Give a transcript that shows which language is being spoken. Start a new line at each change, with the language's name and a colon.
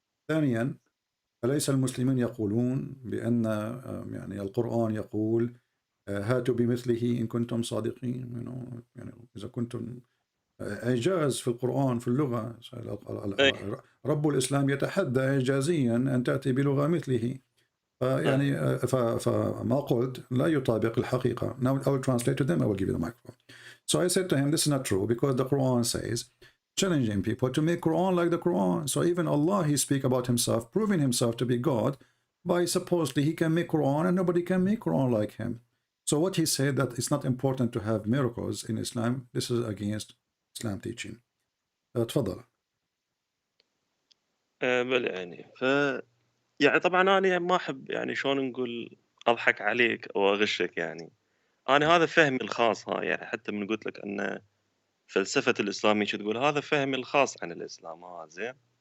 Arabic: ثانيا، أليس المسلمين يقولون بأن يعني القرآن يقول هاتوا بمثله إن كنتم صادقين؟ يعني إذا كنتم إعجاز في القرآن في اللغة، رب الإسلام يتحدى إعجازيا أن تأتي بلغة مثله. يعني فما قلت لا يطابق الحقيقة.
English: Now I will translate to them, I will give you the microphone. So I said to him, this is not true, because the Quran says, challenging people to make Quran like the Quran. So even Allah, he speak about himself, proving himself to be God, by supposedly he can make Quran and nobody can make Quran like him. So what he said, that it's not important to have miracles in Islam, this is against Islam teaching.
Arabic: تفضل. بل يعني يعني طبعا أنا ما أحب يعني شلون نقول أضحك عليك أو أغشك يعني. أنا هذا فهمي الخاص، يعني حتى من قلت لك أن فلسفة الإسلام تقول هذا فهمي الخاص عن الإسلام. زين.